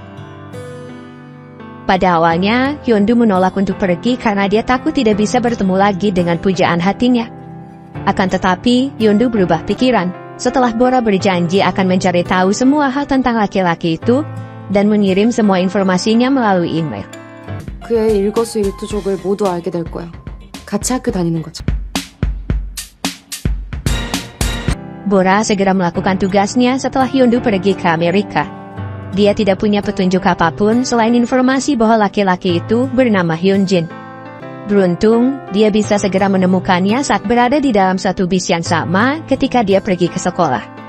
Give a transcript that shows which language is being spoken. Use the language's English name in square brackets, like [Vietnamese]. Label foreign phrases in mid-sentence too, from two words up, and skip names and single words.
[Indonesian] Pada awalnya, Yeon-do menolak untuk pergi karena dia takut tidak bisa bertemu lagi dengan pujaan hatinya. Akan tetapi, Yeon-do berubah pikiran setelah Bora berjanji akan mencari tahu semua hal tentang laki-laki itu dan mengirim semua informasinya melalui email. [Korean] 그의 일거수일투족을 모두 알게 될 거야. 같이 학교 다니는 거죠. [Indonesian] Bora segera melakukan tugasnya setelah Yeon-do pergi ke Amerika. Dia tidak punya petunjuk apapun selain informasi bahwa laki-laki itu bernama Hyun-jin. Beruntung, dia bisa segera menemukannya saat berada di dalam satu bis yang sama ketika dia pergi ke sekolah.